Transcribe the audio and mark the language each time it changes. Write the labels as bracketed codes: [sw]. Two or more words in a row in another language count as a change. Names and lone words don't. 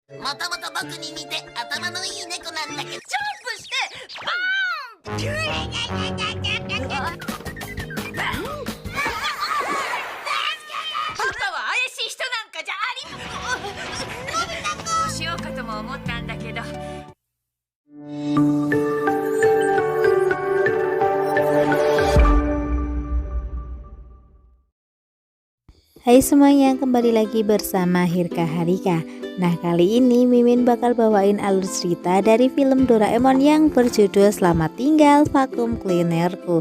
[ja] もともと僕に似て頭のいい猫なんだけど、ジャンプしてバーン。パパは怪しい人なんかじゃありません。どうしようかとも思ったんだけど。 [id] Hai semuanya, kembali lagi bersama Hirka Harika. Nah, kali ini Mimin bakal bawain alur cerita dari film Doraemon yang berjudul Selamat Tinggal Vakum Cleanerku.